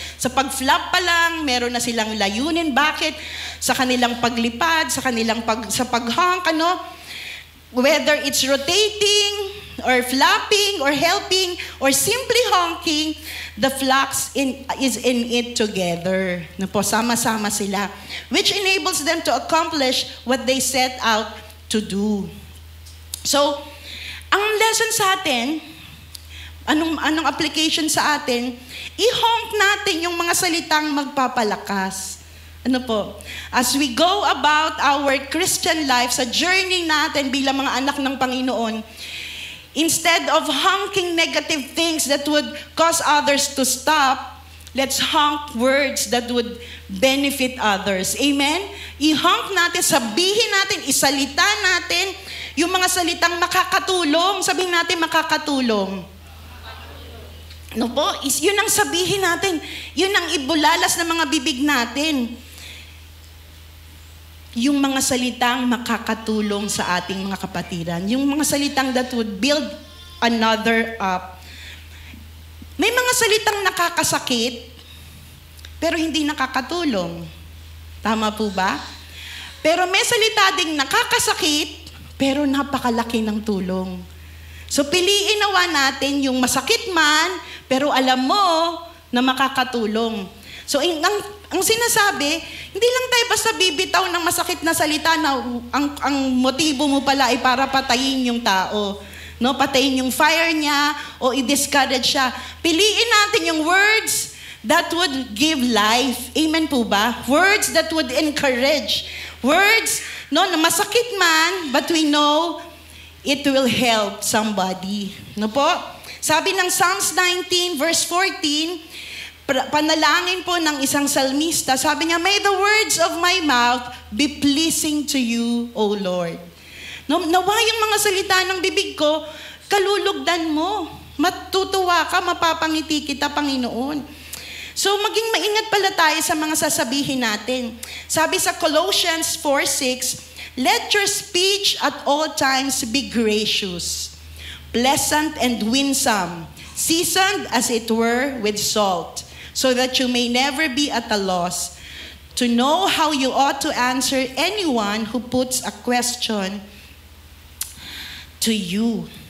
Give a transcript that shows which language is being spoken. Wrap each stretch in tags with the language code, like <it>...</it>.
<tl>Sa pag-flap pa lang, meron na silang layunin. Bakit? Sa kanilang paglipad, sa kanilang pag-honk,</tl> <en>whether it's rotating, or flapping, or helping, or simply honking, the flock is in it together.</en> <tl>Sama-sama sila.</tl> <en>Which enables them to accomplish what they set out to do.</en> <tl>So, ang lesson sa atin, anong application sa atin, i-honk natin yung mga salitang magpapalakas.</tl> <en>As we go about our Christian life, sa journey</en> <tl>natin bilang mga anak ng Panginoon,</tl> <en>instead of honking negative things that would cause others to stop, let's honk words that would benefit others.</en> <tl>Amen? I-honk natin, sabihin natin, isalita natin yung mga salitang makakatulong. Sabihin natin makakatulong. Yun ang sabihin natin. Yun ang ibulalas ng mga bibig natin. Yung mga salitang makakatulong sa ating mga kapatiran. Yung mga salitang</tl> <en>that would build another up.</en> <tl>May mga salitang nakakasakit, pero hindi nakakatulong. Tama po ba? Pero may salita ding nakakasakit, pero napakalaki ng tulong. So piliin nawa natin yung masakit man, pero alam mo na makakatulong. So ang sinasabi, hindi lang tayo basta bibitaw ng masakit na salita na ang motibo mo pala ay para patayin yung tao. Patayin yung fire niya o i-discourage siya. Piliin natin yung</tl> <en>words that would give life. Amen po ba? Words that would encourage. Words</en> <tl>na masakit man,</tl> <en>but we know it will help somebody.</en> <tl>Sabi ng Psalms 19 verse 14, panalangin po ng isang salmista, sabi niya,</tl> <en>may the words of my mouth be pleasing to you, O Lord.</en> <tl>Nawa yung mga salita ng bibig ko, kalulugdan mo. Matutuwa ka, mapapangiti kita, Panginoon. So maging maingat pala tayo sa mga sasabihin natin. Sabi sa</tl> <en>Colossians 4:6, let your speech at all times be gracious, pleasant and winsome, seasoned as it were with salt, so that you may never be at a loss to know how you ought to answer anyone who puts a question to you.</en>